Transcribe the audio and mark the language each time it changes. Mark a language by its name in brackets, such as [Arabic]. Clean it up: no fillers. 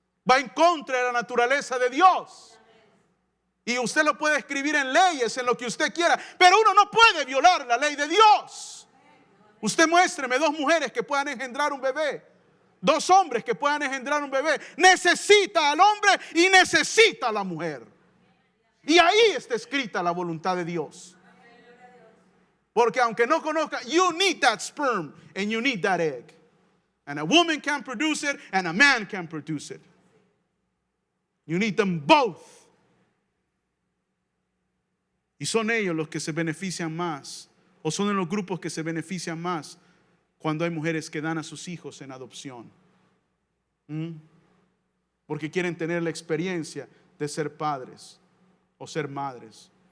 [Spanish] Va en contra de la naturaleza de Dios. Y usted lo puede escribir en leyes, en lo que usted quiera, pero uno no puede violar la ley de Dios. Usted muéstreme 2 mujeres que puedan engendrar un bebé, 2 hombres que puedan engendrar un bebé. Necesita al hombre y necesita a la mujer. Y ahí está escrita la voluntad de Dios. Porque aunque no conozca, [English] you need that sperm and you need that egg. And a woman can produce it and a man can produce it. You need them both. [Spanish] Y son ellos los que se benefician más, o son en los grupos que se benefician más cuando hay mujeres que dan a sus hijos en adopción. Porque quieren tener la experiencia de ser padres o ser madres.